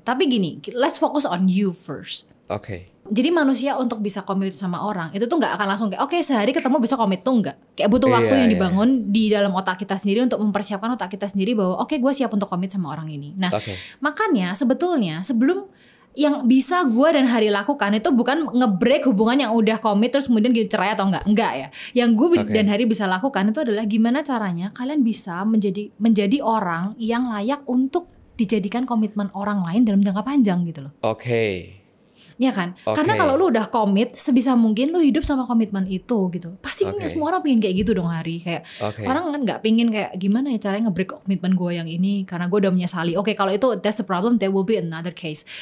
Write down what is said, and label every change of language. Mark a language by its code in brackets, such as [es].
[id] Tapi gini, [en] let's focus on you first. [id] Jadi manusia untuk bisa komit sama orang itu tuh nggak akan langsung kayak sehari ketemu bisa komit tuh nggak. Kayak butuh waktu yang dibangun di dalam otak kita sendiri untuk mempersiapkan otak kita sendiri bahwa gue siap untuk komit sama orang ini. Nah, makanya sebetulnya sebelum yang bisa gue dan Hari lakukan itu bukan nge-break hubungan yang udah komit terus kemudian cerai atau enggak ya. Yang gue dan Hari bisa lakukan itu adalah gimana caranya kalian bisa menjadi orang yang layak untuk dijadikan komitmen orang lain dalam jangka panjang gitu loh. Ya kan? Karena kalau lu udah komit, sebisa mungkin lu hidup sama komitmen itu gitu. Pasti semua orang pingin kayak gitu dong, Hari. Kayak orang kan gak pingin kayak gimana ya caranya nge-break komitmen gue yang ini karena gue udah menyesali. Kalau itu [en] that's the problem, there will be another case.